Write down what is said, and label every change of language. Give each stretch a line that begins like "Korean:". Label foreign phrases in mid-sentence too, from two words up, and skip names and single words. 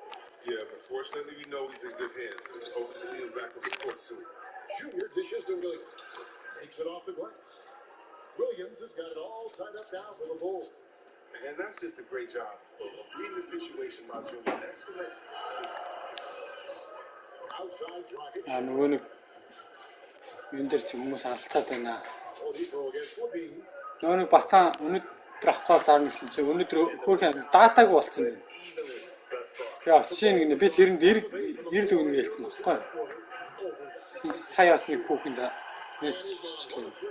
English: Yeah, but fortunately we know he's in good hands. Let's hope to see him back on the court soon. Junior dishes to Williams. Takes it off the glass. Williams has got it all tied up now for the Bulls. And that's just a great job of reading the situation by Junior. Excellent. Outside Dragic.
Mongolian: нөгөө энэ ч хүмүүс алцаад байна.
English: Oladipo against Levine.
Mongolian: Нөгөө батан өнөөдөр авахгүй зарна гэсэн чинь өнөөдөр хөөрхөн датаг болсон байна. Яа, чинь би тэрэнд 90 төгрөг хэлсэн байхгүй юу? Сая бас нэг хүүхэнд мессежчлээ.